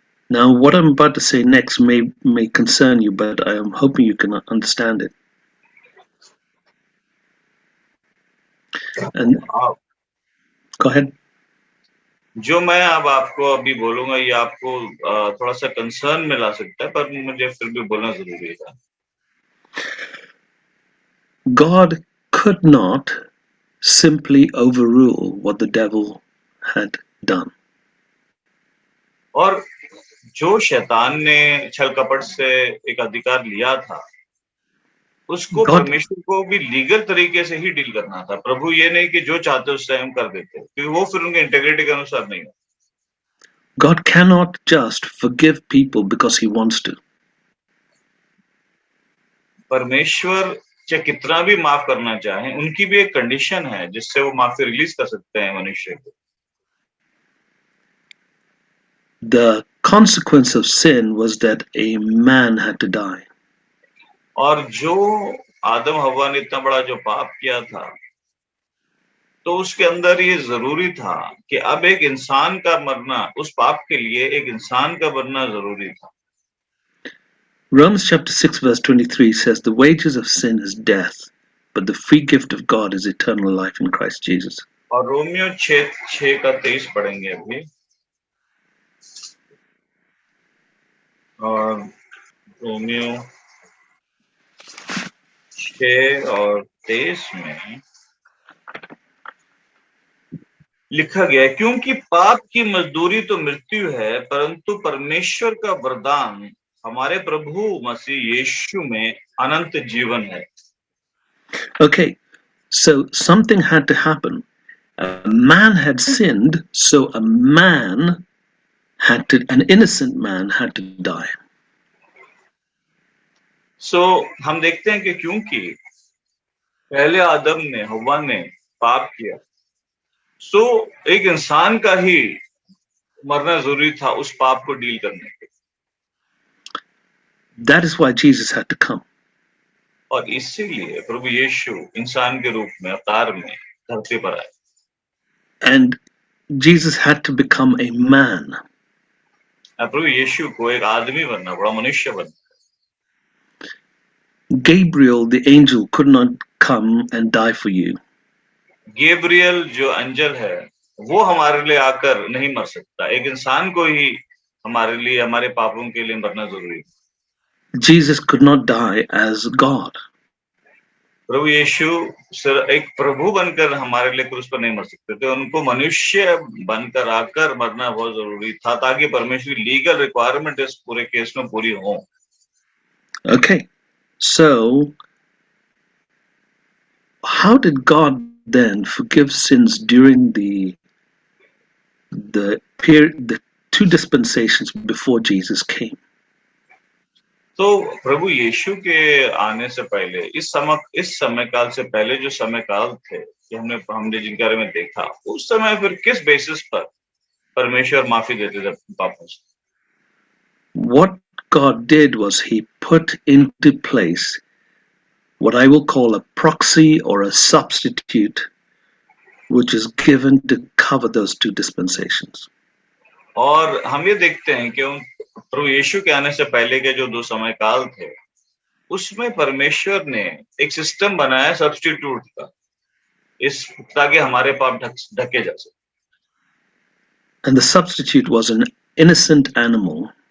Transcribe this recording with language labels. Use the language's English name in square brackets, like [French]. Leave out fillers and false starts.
[English] Now, what I'm about to say next may concern you, but I am hoping you can understand it. And go ahead. [Hindi] जो मैं अब आपको अभी बोलूंगा ये आपको थोड़ा सा कंसर्न में ला सकता है, पर मुझे फिर भी बोलना जरूरी है। [English] God could not simply overrule what the devil had done. [Hindi] और जो शैतान ने छल कपट से एक अधिकार लिया था, उसको परमेश्वर को भी लीगल तरीके से ही डील करना था। प्रभु ये नहीं कि जो चाहते उससे हम कर देते, क्योंकि वो फिर उनके इंटेग्रिटी के अनुसार नहीं है। [English] God cannot just forgive people because he wants to. [Hindi] परमेश्वर चाहे कितना भी माफ करना चाहे, उनकी भी एक कंडीशन है जिससे वो माफी रिलीज कर सकते हैं मनुष्य को। [English] The consequence of sin was that a man had to die. [Hindi] और जो आदम हवा ने इतना बड़ा जो पाप किया था, तो उसके अंदर ये जरूरी था कि अब एक इंसान का मरना, उस पाप के लिए एक इंसान का मरना जरूरी था। [English] Romans chapter 6 verse 23 says the wages of sin is death, but the free gift of God is eternal life in Christ Jesus. [Hindi] और रोमियो 6 का 23 पढ़ेंगे अभी। और रोमियो 6 और 23 में लिखा गया है, क्योंकि पाप की मजदूरी तो मृत्यु है, परंतु परमेश्वर का वरदान हमारे प्रभु मसीह यीशु में अनंत जीवन है। [English] Okay, so something had to happen. A man had sinned, so a man had to, an innocent man had to die. [Hindi] So हम देखते हैं कि क्योंकि पहले आदम ने, हव्वा ने पाप किया, सो एक इंसान का ही मरना जरूरी था उस पाप को डील करने के। [English] That is why Jesus had to come. [Hindi] और इसीलिए प्रभु यीशु इंसान के रूप में अवतार में धरती पर आए। [English] And Jesus had to become a man. [Hindi] प्रभु यीशु को एक आदमी बनना, बड़ा मनुष्य बनना। [English] Gabriel, the angel, could not come and die for you. [Hindi] Gabriel जो अंजल है, वो हमारे लिए आकर नहीं मर सकता। एक इंसान को ही हमारे लिए, हमारे पापों के लिए मरना जरूरी है। [English] Jesus could not die as God. [Hindi] प्रभु यीशु सिर्फ एक प्रभु बनकर हमारे लिए क्रूस पर नहीं मर सकते थे, उनको मनुष्य बनकर आकर मरना बहुत जरूरी था, ताकि परमेश्वर की लीगल रिक्वायरमेंट इस पूरे केस में पूरी हो। [English] Okay, so how did God then forgive sins during the period, the two dispensations before Jesus came? [Hindi] तो प्रभु यीशु के आने से पहले, इस समय काल से पहले जो समय काल थे कि हमने जिनके बारे में देखा, उस समय फिर किस बेसिस पर परमेश्वर माफी देते थे पापों से? [English] What God did was he put into place what I will call a proxy or a substitute, which is given to cover those two dispensations. [Hindi] और हम ये देखते हैं कि प्रभु यीशु के आने से पहले के जो दो समय काल थे, उसमें परमेश्वर ने एक सिस्टम बनाया सब्स्टिट्यूट का, इस ताकि हमारे पाप ढके जा सके। [English] And the substitute was an innocent animal